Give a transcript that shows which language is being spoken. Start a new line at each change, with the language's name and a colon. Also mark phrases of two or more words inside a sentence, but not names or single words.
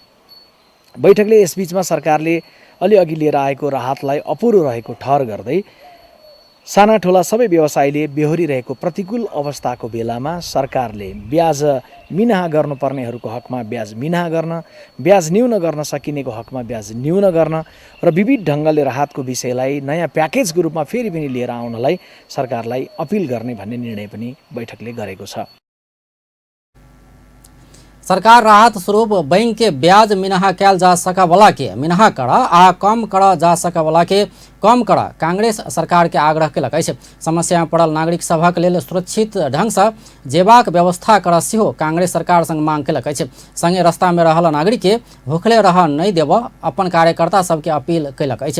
Nepali: बैठकले यसबीचमा सरकारले अलिअघि लिएर आएको राहतलाई अपुरो रहेको ठहर गर्दै साना ठुला सबै व्यवसायीले बेहोरिरहेको प्रतिकूल अवस्थाको बेलामा सरकारले ब्याज मिनाहा गर्नुपर्नेहरूको हकमा ब्याज मिनाहा गर्न, ब्याज न्यून गर्न सकिनेको हकमा ब्याज न्यून गर्न र विविध ढङ्गले राहतको विषयलाई नयाँ प्याकेजको रूपमा फेरि पनि लिएर आउनलाई सरकारलाई अपिल गर्ने भन्ने निर्णय पनि बैठकले गरेको छ।
Maithili: सरकार राहत स्वरूप बैंक के ब्याज मिनाहा कयल जा सकवला के मिनाहा कर आ कम कर जा सकवला के कम कर कांग्रेस सरकार के आग्रह केलक अछि। समस्या में पड़ल नागरिक सभक लेल सुरक्षित ढंग से जेबाक व्यवस्था कर सेहो कांग्रेस सरकार संग मांग केलक अछि। संगे रास्ता में रहल नागरिक के भूखले रह नहीं देब अपन कार्यकर्ता सबके अपील केलक अछि।